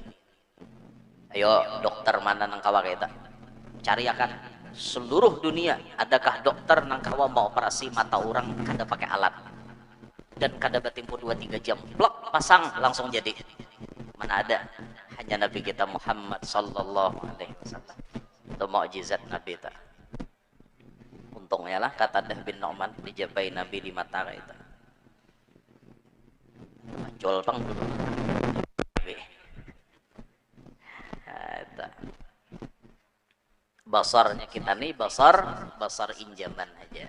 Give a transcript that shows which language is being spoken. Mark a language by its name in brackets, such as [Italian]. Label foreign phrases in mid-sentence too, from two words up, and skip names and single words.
[Banjar] Ayo dokter mana nang kawa kita, cari akan seluruh dunia, adakah dokter nang kawa mau operasi mata orang kada pakai alat dan kada bertempo 2-3 jam, plak pasang langsung jadi. Mana ada, hanya Nabi kita Muhammad [Arabic] صلى الله عليه وسلم. [Banjar] Itu mukjizat Nabi ta. Untungnya lah kata Dah bin Nu'man dijabai Nabi di mata kita. Muncul pang dulu. Basarnya kita nih basar injaman aja.